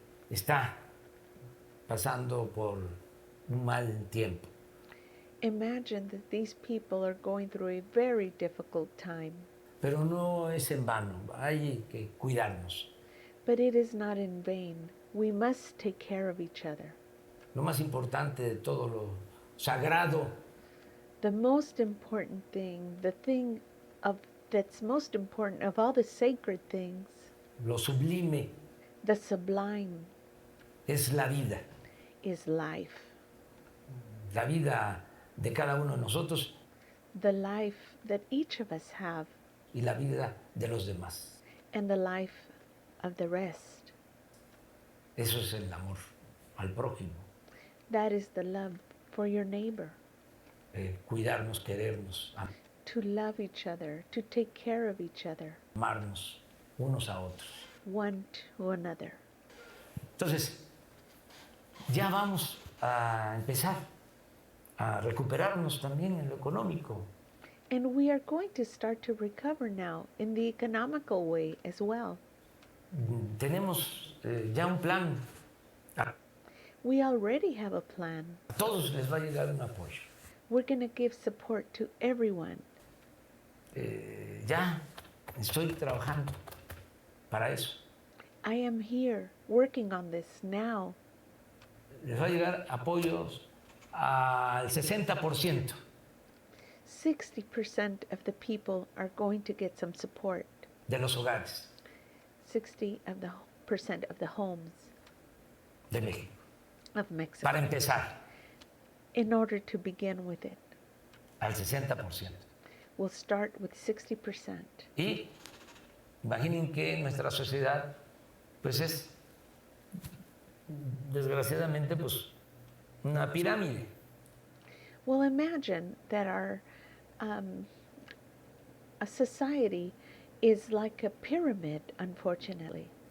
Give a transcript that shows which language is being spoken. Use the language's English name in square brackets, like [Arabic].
[Spanish] está pasando por un mal tiempo. [English] Imagine that these people are going through a very difficult time. [Spanish] Pero no es en vano, hay que cuidarnos. [English] But it is not in vain. We must take care of each other. [Spanish] Lo más importante de todo lo sagrado, [English] The most important thing, the thing that's most important of all the sacred things, [Spanish] lo sublime, [English] the sublime, [Spanish] es la vida. [English] is life. [Spanish] La vida de cada uno de nosotros [English] The life that each of us have, [Spanish] y la vida de los demás. [English] and the life of the rest. [Spanish] Eso es el amor al prójimo. [English] That is the love for your neighbor. [Spanish] Cuidarnos, querernos, [English] To love each other, to take care of each other, [Spanish] amarnos unos a otros. [English] one to another. [Spanish] Entonces, ya vamos a empezar a recuperarnos también en lo económico. [English] And we are going to start to recover now in the economical way as well. [Spanish] Tenemos ya un plan. A [English] We already have a plan. [Spanish] todos les va a llegar un apoyo. [English] We're going to give support to everyone. [Spanish] Ya estoy trabajando para eso. [English] I am here working on this now. [Spanish] Les va a llegar apoyos al 60% [English] 60% of the people are going to get some support. [Spanish] de los hogares [English] 60% of the homes [Spanish] de México. [English] of Mexico. [Spanish] Para empezar, [English] In order to begin with it, [Spanish] al 60%. [English] we'll start with 60%. [Spanish] Y imaginen que nuestra sociedad, pues es, desgraciadamente, pues una pirámide. [English] Well, imagine that our a society is like a pyramid, unfortunately.